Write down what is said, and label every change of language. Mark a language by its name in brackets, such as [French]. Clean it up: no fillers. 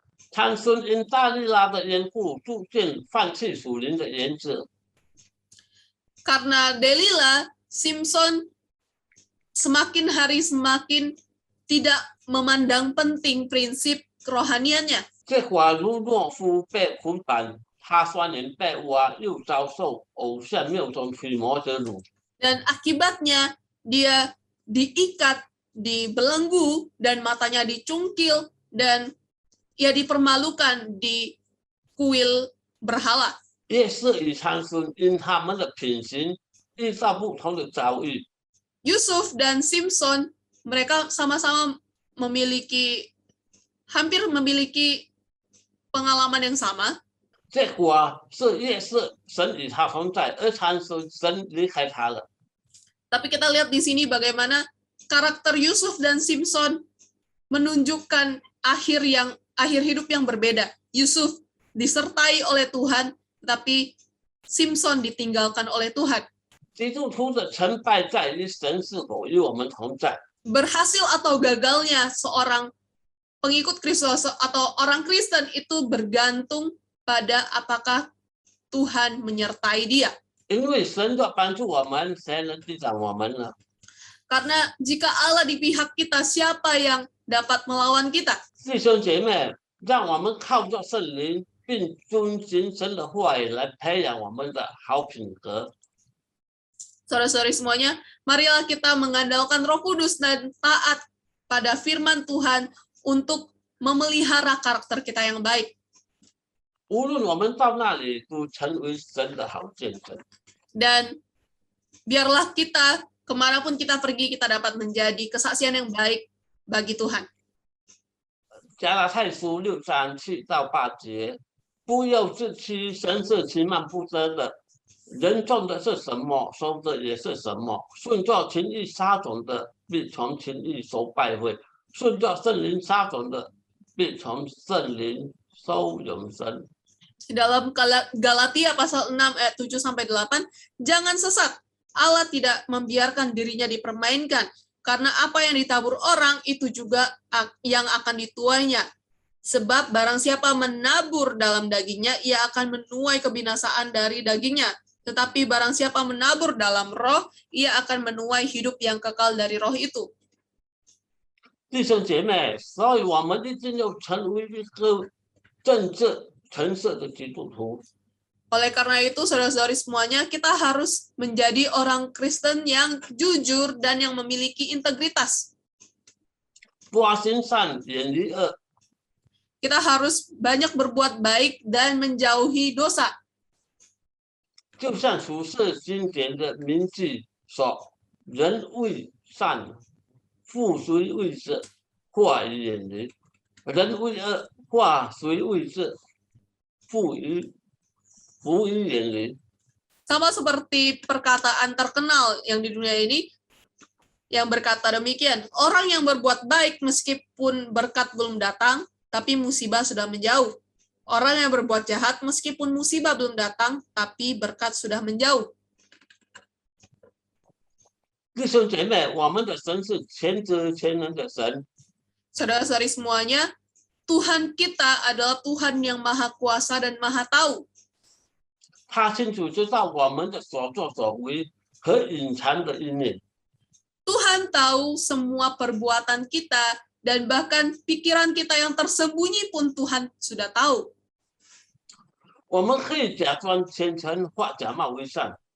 [Chinese] 参孙因大利拉的缘故，逐渐放弃属灵的原则。 [Indonesian] Karena Delila, Simpson semakin hari semakin tidak memandang penting prinsip kerohaniannya. [Chinese] 结果如懦夫被捆绑，他双眼被挖，又遭受偶像庙中驱魔之辱。 [Indonesian] Dan akibatnya dia diikat, dibelenggu, dan matanya dicungkil, dan ia dipermalukan di kuil berhala. [Chinese] 约瑟与参孙因他们的品行遇到不同的遭遇， [Indonesian] Yusuf dan Simpson mereka sama-sama hampir memiliki pengalaman yang sama. [Chinese] 结果是约瑟神与他同在，而参孙神离开他了。 [Indonesian] Tapi kita lihat di sini bagaimana karakter Yusuf dan Simpson menunjukkan akhir hidup yang berbeda. Yusuf disertai oleh Tuhan, tapi Simpson ditinggalkan oleh Tuhan. [Chinese] 基督徒的成败在于神是否与我们同在。 [Indonesian] Berhasil atau gagalnya seorang pengikut Kristus atau orang Kristen itu bergantung pada apakah Tuhan menyertai dia. [Chinese] 因为神要帮助我们，谁能抵挡我们呢？ [Indonesian] Karena jika Allah di pihak kita, siapa yang dapat melawan kita? [Chinese] 弟兄姐妹，让我们靠着圣灵，并遵循神的话语来培养我们的好品格。 [Indonesian] Saudara-saudari semuanya, marilah kita mengandalkan Roh Kudus dan taat pada firman Tuhan untuk memelihara karakter kita yang baik. [Chinese] 无论我们到那里，都成为神的好见证。 [Indonesian] Dan biarlah kita kemanapun kita pergi, kita dapat menjadi kesaksian yang baik bagi Tuhan. [Chinese] 加拉太书6:7-8节，不要自欺，神是其慢不争的。人种的是什么，收的也是什么。顺照情欲撒种的，必从情欲收败坏；顺照圣灵撒种的，必从圣灵收永生。 [Indonesian] Di dalam Galatia pasal 6 ayat 7-8, jangan sesat. Allah tidak membiarkan dirinya dipermainkan, karena apa yang ditabur orang itu juga yang akan dituainya. Sebab barang siapa menabur dalam dagingnya, ia akan menuai kebinasaan dari dagingnya. Tetapi barang siapa menabur dalam roh, ia akan menuai hidup yang kekal dari roh itu. [Chinese] 弟兄姐妹，所以我们一定要成为一个正直诚实的基督徒。 [Indonesian] Oleh karena itu, saudara-saudari semuanya, kita harus menjadi orang Kristen yang jujur dan yang memiliki integritas. [Chinese] 多行善，远离恶。 [Indonesian] Kita harus banyak berbuat baik dan menjauhi dosa. [Chinese] 就像处世经典的名句说：“人为善，复虽为之，化于远离；人为恶，化虽为之，复于远离。” [Indonesian] Sama seperti perkataan terkenal yang di dunia ini, yang berkata demikian, orang yang berbuat baik meskipun berkat belum datang, tapi musibah sudah menjauh. Orang yang berbuat jahat meskipun musibah belum datang, tapi berkat sudah menjauh. [Chinese] 弟兄姐妹，我们的神是全知全能的神， [Indonesian] Saudara-saudari semuanya, Tuhan kita adalah Tuhan yang maha kuasa dan maha tahu. [Chinese] 他清楚知道我们的所作所为和隐藏的一面。 [Indonesian] Tuhan tahu semua perbuatan kita, dan bahkan pikiran kita yang tersembunyi pun Tuhan sudah tahu. [Chinese] 我们可以假装虔诚或假冒为善，